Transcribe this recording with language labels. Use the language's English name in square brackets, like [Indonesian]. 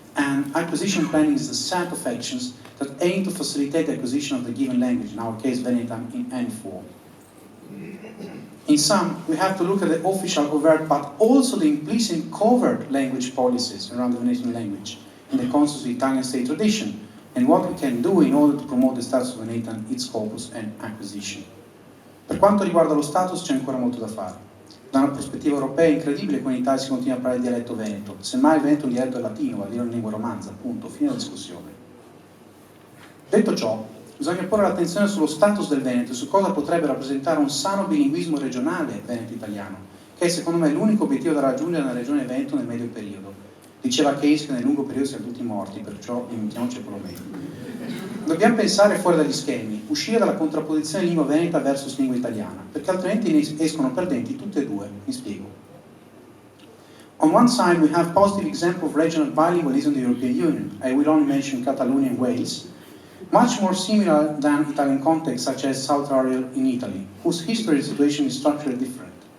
[English] And acquisition planning is a set of actions that aim to facilitate the acquisition of the given language, in our case Venetan, in any form. In sum, we have to look at the official overt but also the implicit covert language policies around the Venetian language in the context of the Italian state tradition, and what we can do in order to promote the status of Venetan, its corpus and acquisition. [Italian] Per quanto riguarda lo status c'è ancora molto da fare. Da una prospettiva europea è incredibile come in Italia si continua a parlare il dialetto veneto. Semmai il veneto è un dialetto latino, vale a dire una lingua romanza, appunto, fine della discussione. Detto ciò, bisogna porre l'attenzione sullo status del Veneto e su cosa potrebbe rappresentare un sano bilinguismo regionale veneto-italiano, che è secondo me l'unico obiettivo da raggiungere nella regione Veneto nel medio periodo. Diceva Keynes che nel lungo periodo siamo tutti morti, perciò limitiamoci per lo meglio. Dobbiamo pensare fuori dagli schemi, uscire dalla contrapposizione lingua veneta versus lingua italiana, perché altrimenti ne escono perdenti tutte e due. Mi spiego. [English] On one side we have positive example of regional bilingualism in the European Union. I will only mention Catalonia and Wales, much more similar than Italian context such as South Tyrol in Italy, whose history and situation is structurally different.